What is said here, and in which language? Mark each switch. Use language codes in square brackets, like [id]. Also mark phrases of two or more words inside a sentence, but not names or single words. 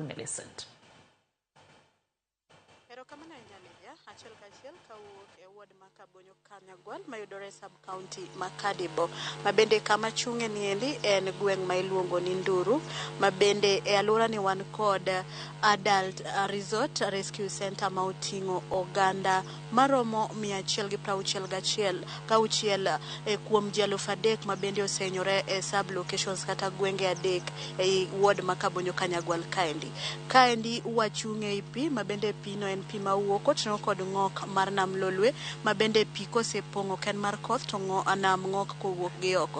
[luo] Millicent. Achiel kachiel kawuok e ward ma Kabonyo Kanyagwal mayudore [en] sub county [luo] Makadi Boy, mabende kama chung'e niendi en gweng' ma iluongo ni Nduru, mabende e alwora ni wan kod [en] adult resort rescue center [luo] ma oting'o oganda maromo 161 kuom ji 3,000 mabende osenyore e sub locations kata gwenge adek e ward ma Kabonyo Kanyagwal kaendi wachung'e i pi, mabende pino en pi ma wuok koting'o kod ng'ok mar nam lolwe, mabende pi kosepong'o ken mar koth to nam ng'ok kowuok gi oko.